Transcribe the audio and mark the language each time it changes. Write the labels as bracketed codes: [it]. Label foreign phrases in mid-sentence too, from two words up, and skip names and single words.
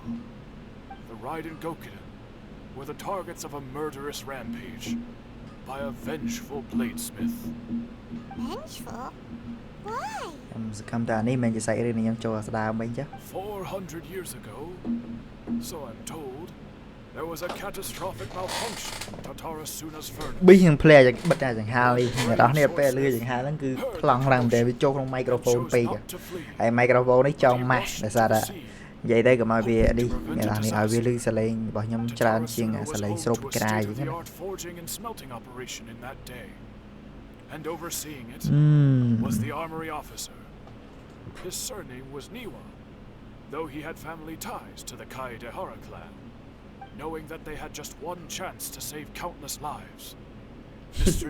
[en] The Raiden Gokiden were the targets of a murderous rampage by a vengeful bladesmith. Vengeful? Why? Come down here, man. Just say it in your choice. 400 years ago, so I'm told, there was a catastrophic malfunction in Tatarasuna's furnace. [km] ប៊ីង play យ៉ាងបិទតែចង្ហាលនេះអ្នកនរនេះពេលលឺចង្ហាលហ្នឹងគឺប្លង់ឡើងតែវាចូលក្នុង microphone ពេកហើយ microphone នេះចង់ម៉ាស់ដោយសារតែនិយាយទៅកុំឲ្យវានេះអ្នកនរនេះឲ្យវាលឺសលេងរបស់ខ្ញុំច្រើនជាងសលេងស្រូបក្រាយអញ្ចឹង [en] And overseeing it was the armory officer. His surname was Niwa, though he had family ties to the Kaedehara clan. Knowing that they had just one chance to save countless lives, Mr.